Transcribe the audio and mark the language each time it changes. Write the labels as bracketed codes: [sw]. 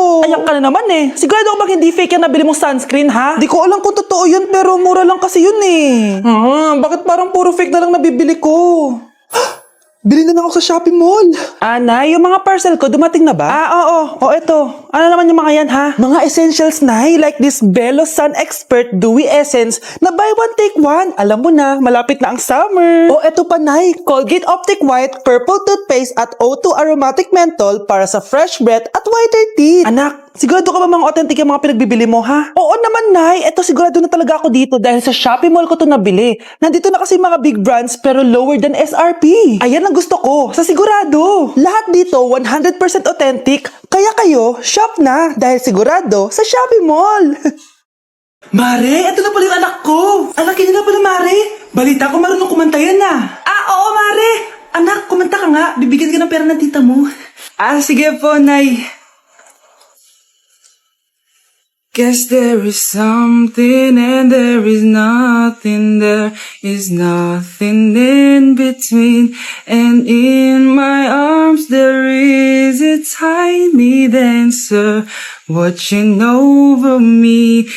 [tl] Ayak ka na naman Sigurado ka bang hindi fake yung nabili mong sunscreen, ha? Di ko alam kung totoo yun, pero mura lang kasi yun Bakit parang puro fake na lang nabibili ko? Bili na lang ako sa Shopee Mall. Nay, yung mga parcel ko, dumating na ba? Oo. O, eto. Ano naman yung mga yan, ha? Mga essentials, Nay, like this Belo Sun Expert Dewy Essence na buy one, take one. Alam mo na, malapit na ang summer. O, eto pa, Nay, Colgate Optic White Purple Toothpaste at O2 Aromatic Menthol para sa [en] fresh breath [tl] at [en] whiter teeth. [tl] Anak, sigurado ka ba mga authentic yung mga pinagbibili mo, ha? Oo naman, Nay. Eto, sigurado na talaga ako dito dahil sa Shopee Mall ko to nabili. Nandito na kasi mga big brands pero [en] lower than SRP. [tl] Ayan ang gusto ko, sa sigurado. Lahat dito 100% authentic, kaya kayo, shop na dahil sigurado sa Shopee Mall. Mare, eto na pala yung anak ko. Anak, yun na pala, Mare. Balita ko marunong kumanta yan na. Oo, Mare. Anak, kumanta ka nga. Bibigyan ka ng pera ng tita mo. Sige po, Nay. [en] Guess there is something and there is nothing, there is nothing in between, and in my arms there is a tiny dancer watching over me.